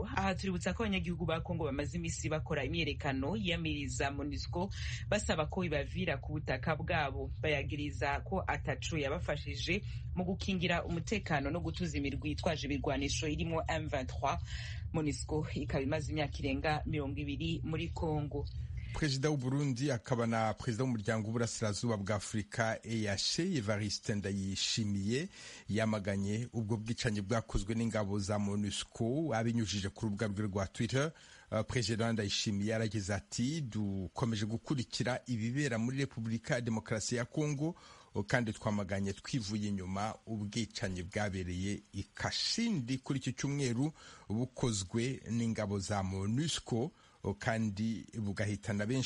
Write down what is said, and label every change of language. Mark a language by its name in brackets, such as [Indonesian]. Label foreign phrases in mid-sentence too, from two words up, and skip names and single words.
[Rundi] Aha tuributsa ko abanyagihugu ba Kongo bamaze imisi bakora imyerekano yamiriza MONUSCO basaba ko ibavira ku butaka bwabo, bayagiriza ko ataco yabafashije mu gukingira umutekano no gutuza imirwi itwaje ibirwanisho irimo M23. MONUSCO ikaba imaze imyaka irenga 20 muri Kongo. [Kinyarwanda] Perezida w'u Burundi akaba na perezida w'umuryango w'uburasirazuba bwa Afurika EAC Evariste Ndayishimiye yamaganye ubwo bwicanyi bwakozwe n'ingabo za MONUSCO abinyujije ku rubuga rwe rwa Twitter. Perezida Ndayishimiye yaragize ati dukomeje gukurikira ibibera muri Repubulika ya Demokarasi ya Kongo kandi twamaganye twivuye inyuma ubwicanyi bwabereye i Kasindi kuri iki cyumweru bukozwe n'ingabo za MONUSCO kandi bugahitana benshi.